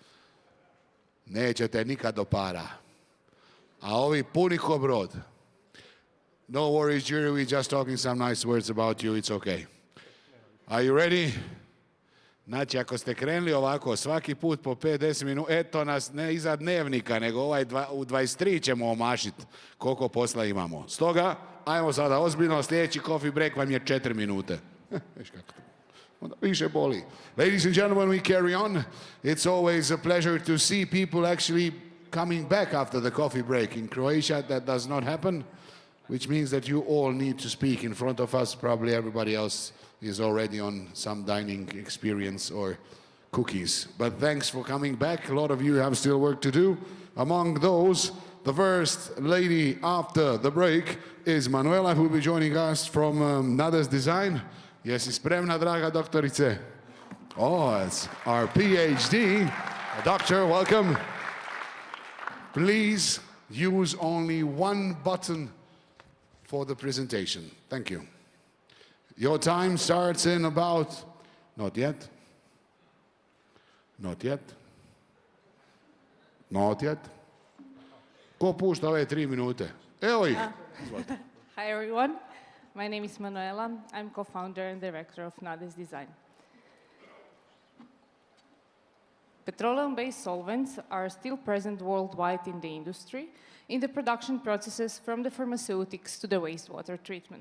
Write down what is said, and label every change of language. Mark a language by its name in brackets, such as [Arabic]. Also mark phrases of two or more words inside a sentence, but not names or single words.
[Croatian] Nećete nikad do para. A ovi puni ko brod. [English] No worries, jury, we just talking some nice words about you, it's okay. Are you ready? [Croatian] Znači, ako ste krenuli ovako, svaki put po 5-10 minuta, eto nas ne iza dnevnika, nego u 23 ćemo omašiti koliko posla imamo. Stoga, ajmo sada ozbiljno, sljedeći [English] coffee break [Croatian] vam je 4 minute. Viš kako to. Onda više boli. [English] Ladies and gentlemen, we carry on. It's always a pleasure to see people actually coming back after the coffee break. In Croatia, that does not happen, which means that you all need to speak in front of us. Probably everybody else is already on some dining experience or cookies. But thanks for coming back. A lot of you have still work to do. Among those, the first lady after the break is Manuela, who will be joining us from Nadis Design. [Croatian] Jesi spremna, draga doktorice? [English] Oh, it's our PhD. Doctor, welcome. Please use only one button for the presentation. Thank you. Your time starts in about, not yet, not yet, not yet. [Croatian] Ko pušta ove 3 minute? Evo ih. [English] Hi everyone, my name is Manuela. I'm co-founder and director of Nadis Design. Petroleum-based solvents are still present worldwide in the industry, in the production processes from the pharmaceutics to the wastewater treatment.